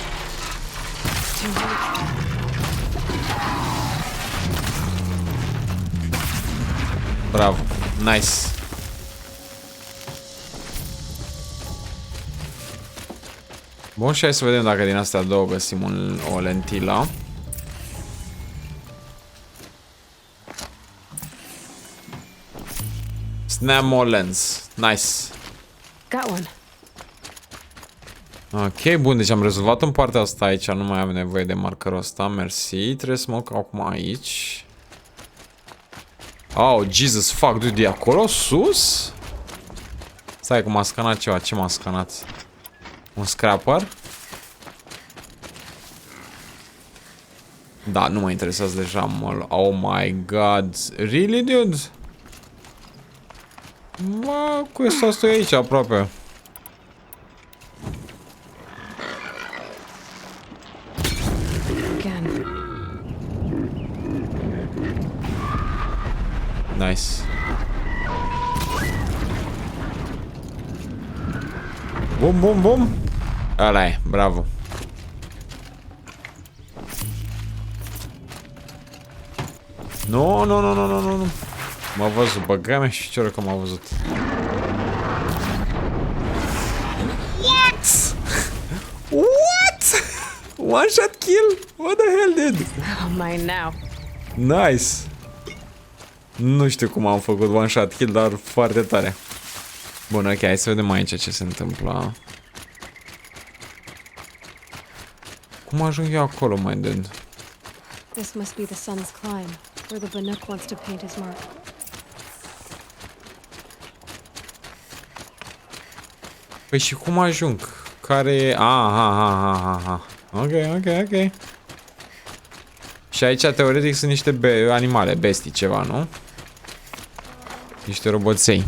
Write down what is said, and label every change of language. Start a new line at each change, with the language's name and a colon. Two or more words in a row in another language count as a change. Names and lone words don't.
English: Bravo, nice.
Romanian: Bun, și hai să vedem dacă din astea două găsim o lentilă.
English: Snap more lens. Nice. Got one.
Romanian: Ok, bun, deci am rezolvat în partea asta aici, nu mai am nevoie de markerul ăsta, mersi. Trebuie să mă duc acum aici.
English: Oh, Jesus, fuck, dude,
Romanian: e acolo sus? Stai că m-a scanat ceva, ce m-a scanat? Un scrapper? Da, nu mă interesează deja mult.
English: Oh my god, really, dude?
Romanian: Mă, cu asta e aici, aproape.
English: Nice.
Romanian: Bum. Ăla e, bravo. Nu. M-a văzut, băga mea și ce că m-a văzut.
English: What? One shot kill? What the hell, dude? Oh, mine now. Nice.
Romanian: Nu știu cum am făcut
English: one shot kill,
Romanian: dar foarte tare. Bun, ok, hai să vedem aici ce se întâmplă. Cum ajung eu acolo,
English: my dude? This must be the sun's climb, where the Bannock wants to paint his mark.
Romanian: Păi și cum ajung? Care e... Aha. Ok. Și aici, teoretic, sunt niște animale, bestii, ceva, nu? Niște roboței.